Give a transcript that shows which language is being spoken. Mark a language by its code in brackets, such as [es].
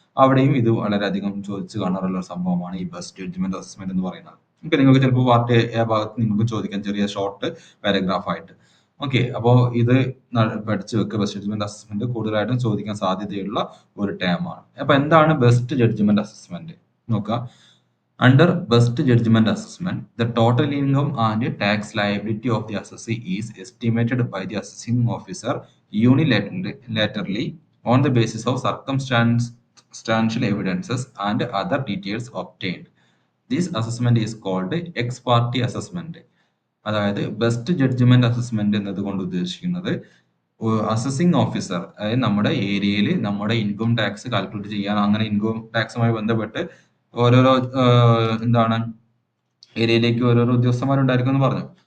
[ml] അവിടെയും ഇത് വളരെയധികം ചോദിച്ചു കാണാറുള്ള ഒരു സംഭവമാണ് ഈ ബെസ്റ്റ് ജഡ്ജ്മെന്റ് അസസ്മെന്റ് എന്ന് പറയുന്നത്. ഇപ്പൊ നിങ്ങൾക്ക് ചിലപ്പോൾ പാർട്ട് എ ഭാഗത്ത് നിങ്ങൾക്ക് ചോദിക്കാം, ചെറിയ ഷോർട്ട് പാരഗ്രാഫ് ആയിട്ട്. ഓക്കെ, അപ്പോ ഇത് പഠിച്ചു വെക്കുക. ബെസ്റ്റ് ജഡ്ജ്മെന്റ് അസസ്മെന്റ് കൂടുതലായിട്ടും ചോദിക്കാൻ സാധ്യതയുള്ള ഒരു ടേം ആണ്. അപ്പൊ എന്താണ് ബെസ്റ്റ് ജഡ്ജ്മെന്റ് അസസ്മെന്റ് നോക്കുക. [en] Under best judgment assessment, the total income and tax liability of the assessee is estimated by the assessing officer unilaterally on the basis of circumstantial evidences and other details obtained. This assessment is called ex parte assessment. [ml] അതായത് best judgement assessment എന്നതുകൊണ്ട് ഉദ്ദേശിക്കുന്നത് assessing officer, അതായത് നമ്മുടെ ഏരിയയിൽ നമ്മുടെ income tax calculate ചെയ്യാൻ, അങ്ങനെ income ടാക്സുമായി ബന്ധപ്പെട്ട് ഓരോരോ എന്താണ് ഏരിയയിലേക്ക് ഓരോരോ ഉദ്യോഗസ്ഥന്മാരുണ്ടായിരിക്കും എന്ന് പറഞ്ഞു.